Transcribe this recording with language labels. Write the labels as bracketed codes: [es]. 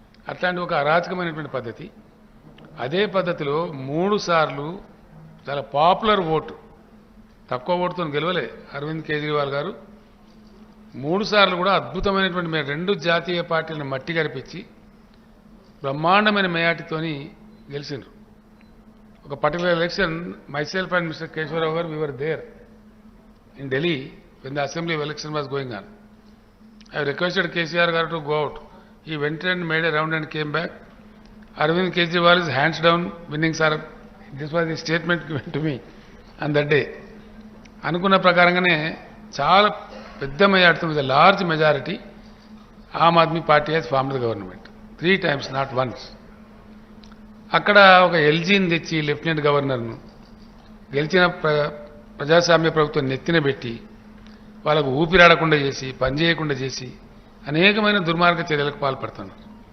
[te] అట్లాంటి ఒక అరాచకమైనటువంటి పద్ధతి. అదే పద్ధతిలో 3 సార్లు చాలా పాపులర్ ఓటు, తక్కువ ఓటుతో గెలవలే అరవింద్ కేజ్రీవాల్ గారు. 3 సార్లు కూడా అద్భుతమైనటువంటి 2 జాతీయ పార్టీలను మట్టి గరిపించి బ్రహ్మాండమైన మేయాటితోని గెలిచిండ్రు. [en] ఒక particular election myself and Mr. Keshwaraw garu, we were there in Delhi when the assembly election was going on. I requested KCR garu to go out. He went and made a round and came back. Arvind Kejriwal is hands down winning, sir. This was the statement given to me on that day. [te] అనుకున్న ప్రకారంగానే చాలా పెద్ద majority, [en] With large majority Aam Aadmi Party has formed the government 3 times, not once. [te] అక్కడ ఒక ఎల్జీని తెచ్చి lieutenant గవర్నర్ను గెలిచిన ప్రజాస్వామ్య ప్రభుత్వం నెత్తిన పెట్టి వాళ్ళకు ఊపిరాడకుండా చేసి, పనిచేయకుండా చేసి అనేకమైన దుర్మార్గ చర్యలకు పాల్పడుతున్నారు.